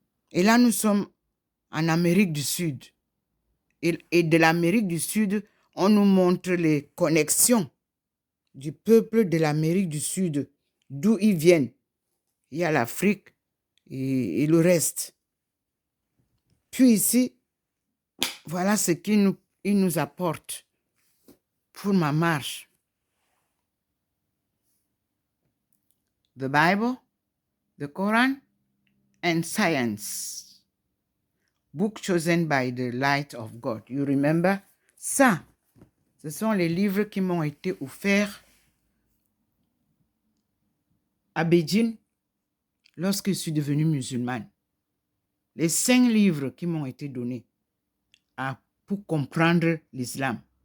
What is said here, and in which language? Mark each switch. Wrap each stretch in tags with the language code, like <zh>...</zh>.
<fr>Et là, nous sommes en Amérique du Sud. Et de l'Amérique du Sud, on nous montre les connexions du peuple de l'Amérique du Sud, d'où ils viennent. Il y a l'Afrique et le reste. Puis ici, voilà ce qu'il nous apporte pour ma marche.</fr> <en>the Bible, the Quran, and science. Book chosen by the light of God. You remember?</en> <fr>Ça, ce sont les livres qui m'ont été offerts à Beijing lorsque je suis devenue musulmane. Les 5 livres qui m'ont été donnés pour comprendre l'islam.</fr>